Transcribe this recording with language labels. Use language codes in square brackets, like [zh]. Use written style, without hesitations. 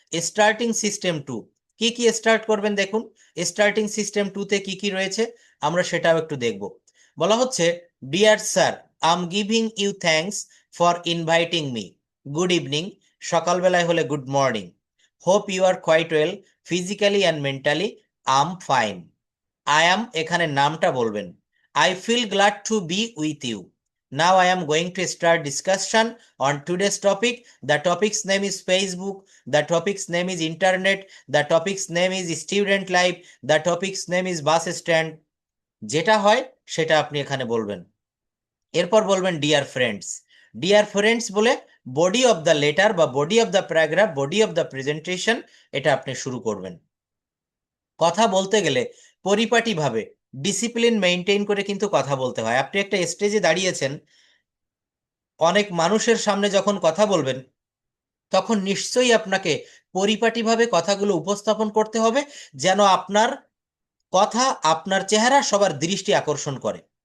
[bn] Starting system 2। কি কি start করবেন দেখুন, স্টার্টিং সিস্টেম 2তে কি কি রয়েছে আমরা সেটাও একটু দেখব। বলা হচ্ছে, [en] Dear sir, I am giving you thanks for inviting me. Good evening, [bn] সকালবেলায় হলে [en] Good morning. Hope you are quite well physically and mentally. I am fine. I am [bn] এখানে নামটা বলবেন। [en] I feel glad to be with you. Now I am going to start discussion on today's topic. The topic's name is Facebook. The topic's name is internet. The topic's name is student life. The topic's name is bus stand. [bn] যেটা হয় সেটা আপনি এখানে বলবেন। এরপর বলবেন [en] Dear friends. Dear friends বলে body of the letter বা body of the paragraph, body of the presentation [bn] এটা আপনি শুরু করবেন। কথা বলতে গেলে পরিপাটিভাবে ডিসিপ্লিন মেনটেন করে কিন্তু কথা বলতে হয়। আপনি একটা স্টেজে দাঁড়িয়েছেন, অনেক মানুষের সামনে যখন কথা বলবেন তখন নিশ্চয়ই আপনাকে পরিপাটিভাবে কথাগুলো উপস্থাপন করতে হবে, যেন আপনার কথা, আপনার চেহারা সবার দৃষ্টি আকর্ষণ করে।